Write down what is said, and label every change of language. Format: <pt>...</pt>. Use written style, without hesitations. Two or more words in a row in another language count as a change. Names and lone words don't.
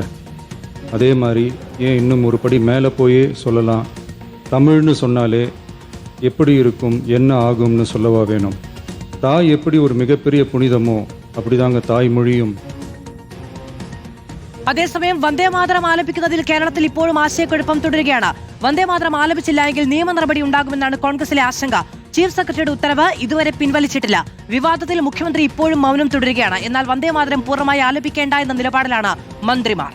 <ta>அதே மாதிரி ஏன் இன்னும் ஒரு படி மேலே போயே சொல்லலாம், தமிழ்னு சொன்னாலே எப்படி இருக்கும், என்ன ஆகும்னு சொல்லவா வேணும். தாய் எப்படி ஒரு மிகப்பெரிய புனிதமோ அப்படிதாங்க தாய்மொழியும்.</ta> <ml>അതേസമയം വന്ദേമാതരം ആലപിക്കുന്നതിൽ കേരളത്തിൽ ഇപ്പോഴും ആശയക്കുഴപ്പം തുടരുകയാണ്. വന്ദേമാതരം ആലപിച്ചില്ല എങ്കിൽ നിയമ നടപടി ഉണ്ടാകുമെന്നാണ് കോൺഗ്രസിലെ ആശങ്ക. ചീഫ് സെക്രട്ടറിയുടെ ഉത്തരവ് ഇതുവരെ പിൻവലിച്ചിട്ടില്ല. വിവാദത്തിൽ മുഖ്യമന്ത്രി ഇപ്പോഴും മൗനം തുടരുകയാണ്. എന്നാൽ വന്ദേമാതരം പൂർണ്ണമായി ആലപിക്കേണ്ട എന്ന നിലപാടിലാണ് മന്ത്രിമാർ.</ml>